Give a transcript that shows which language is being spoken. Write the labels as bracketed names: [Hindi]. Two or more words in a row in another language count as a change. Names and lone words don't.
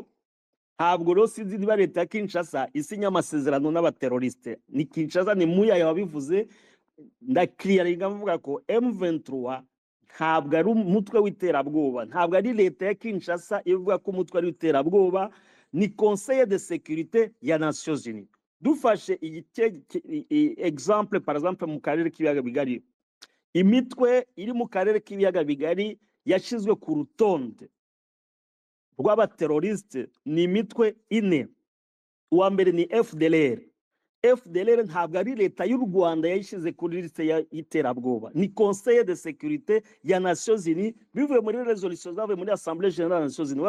[Kinyarwanda] Ntabwo rero sinzi niba leta ya Kinshasa isinya amasezerano n'abaterroriste, ni Kinshasa ni Muyaya wabivuze. Ndakiriyaringa mvuga ko M23 ntabwo ari umutwe w'iterabwoba, ntabwo ari leta ya Kinshasa ivuga ko umutwe ari w'iterabwoba, ni Conseil de sécurité ya Nations Unies. Dufashe [French] exemple par exemple [Kinyarwanda] mu karere k'ibiyaga bigari, imitwe iri mu karere k'ibiyaga bigari yashizwe ku rutonde rw'abaterroriste ni imitwe ine. Uwa mbere ni FDLR. FDLR ntabwo ari leta y'u Rwanda yayishize kuri liste y'iterabwoba, ni Conseil de sécurité ya Nations Unies bivuye muri resolution zavuye muri Assemblée Générale ya Nations Unies.